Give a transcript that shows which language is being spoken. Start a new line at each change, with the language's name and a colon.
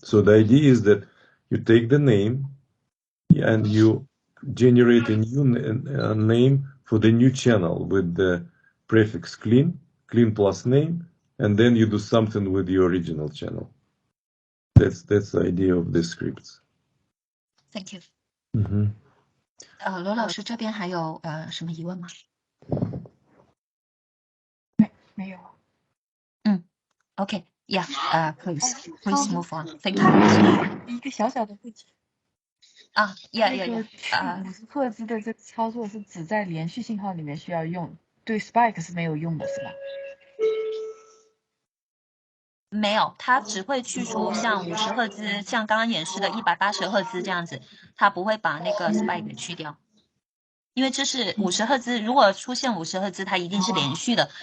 English: So the idea is that you take the name and you generate a new name for the new channel with the prefix clean plus name, and then you do something with your original channel. That's the idea of the scripts. Thank you. 罗
Chinese: 老师这边还有什么疑问吗？没有。
English: Okay, yeah, please move on. Thank you.
Chinese: 一个小小的问题。
English: Yeah.
Chinese: 50赫兹的这个操作是只在连续信号里面需要用，对 Spike 是没有用的，是吧？没有，它只会去除像50赫兹，像刚刚演示的180赫兹这样子，它不会把那个 spike 给去掉，因为这是50赫兹，如果出现50赫兹，它一定是连续的。